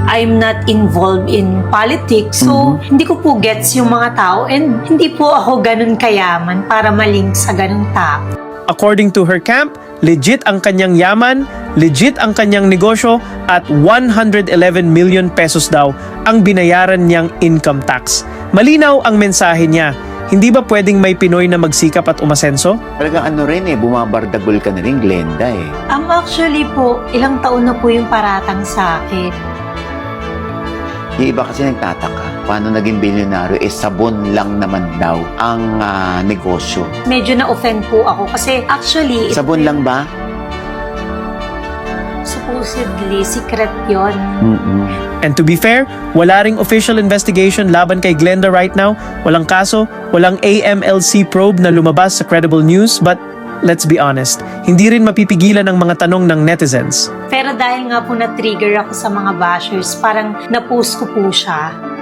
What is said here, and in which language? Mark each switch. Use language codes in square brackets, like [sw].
[en] I'm not involved in politics. [tl] So, hindi ko po gets yung mga tao and hindi po ako ganun kayaman para malink sa ganun tao. According to her camp, legit ang kanyang yaman, legit ang kanyang negosyo at 111 million pesos daw ang binayaran niyang income tax. Malinaw ang mensahe niya. Hindi ba pwedeng may Pinoy na magsikap at umasenso? Talagang ano rin bumabardagol ka na rin, Glenda Actually po, ilang taon na po yung paratang sa akin. Yung iba kasi nagtataka, paano naging bilyonaryo? Sabon lang naman daw ang negosyo. Medyo na-offend po ako kasi actually... Sabon lang ba? Supposedly, secret yon. [en] And to be fair, [tl] wala ring official investigation laban kay Glenda right now. Walang kaso, walang AMLC probe na lumabas sa credible news, [en] but let's be honest, [tl] hindi rin mapipigilan ang mga tanong ng netizens. Pero dahil nga po na-trigger ako sa mga bashers, parang na-post ko po siya.